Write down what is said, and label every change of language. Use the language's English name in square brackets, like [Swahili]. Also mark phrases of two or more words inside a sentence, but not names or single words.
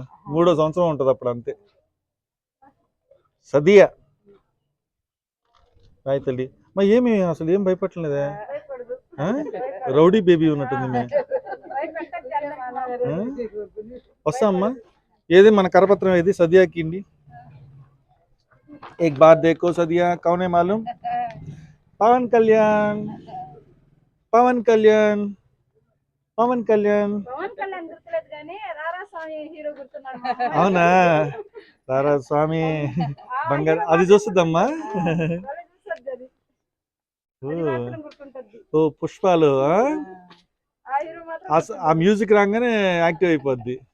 [Telugu] 3వ సంవత్సరం ఉంటుంది అప్పుడు, అంతే. సదియా రాయి తల్లి. మా ఏమి అసలు ఏం భయపడలేదా? రౌడీ బేబీ ఉన్నట్టుంది. వస్తా అమ్మా. ఏది మన కరపత్రం ఏది? సదియాకి ఇండి. [Hindi] एक बार देखो सदिया कौन है मालूम? पवन कल्याण. पवन कल्याण. पवन कल्याण. [Telugu] అవునా? రారా స్వామి బంగారు అది చూస్తుందమ్మా. ఓ పుష్పాలు. ఆ మ్యూజిక్ రాగానే యాక్టివ్ అయిపోద్ది.